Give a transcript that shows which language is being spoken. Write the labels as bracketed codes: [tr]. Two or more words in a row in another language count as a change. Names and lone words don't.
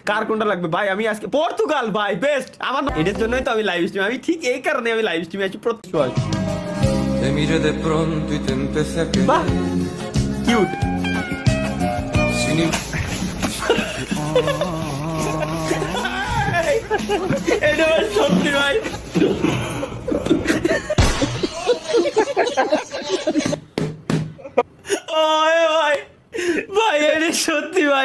[bn] কার কোনটা লাগবে ভাই? আমি আজকে পর্তুগাল ভাই বেস্ট। আমার এটার জন্যই তো আমি [en] live stream, [bn] আমি ঠিক এই কারণে আমি [en] live stream [bn] আছি প্রত্যেক সময়। [es] Te mire de pronto y te empecé a [bn] বাহ [es] querer [bn] কিউট। [es] sin [bn] এটা ভাই সত্যি ভাই। ওই ভাই ভাই এটা সত্যি ভাই।